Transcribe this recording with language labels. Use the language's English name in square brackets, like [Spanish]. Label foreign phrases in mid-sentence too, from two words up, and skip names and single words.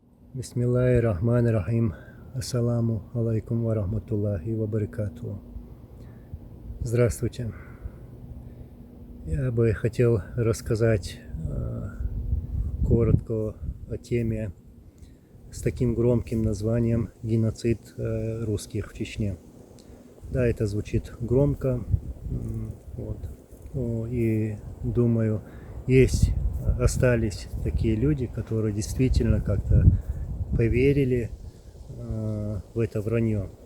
[Arabic] بسم الله الرحمن الرحيم. السلام عليكم ورحمة الله وبركاته. [Russian] Здравствуйте. Я бы хотел рассказать коротко о теме с таким громким названием «Геноцид русских в Чечне». Да, это звучит громко, и думаю, остались такие люди, которые действительно как-то поверили в это вранье.